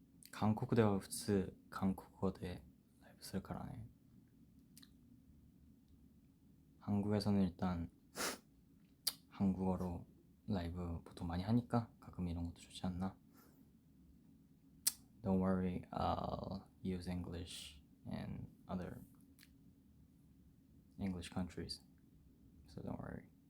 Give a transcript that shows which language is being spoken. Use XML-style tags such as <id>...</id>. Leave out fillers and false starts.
<ja>韓国では普通韓国語でライブするからね。</ja> <ko>한국에서는 일단 한국어로 라이브 보통 많이 하니까 가끔 이런 것도 좋지 않나?</ko> <en>Don't worry, I'll use English in other English countries, so don't worry.</en>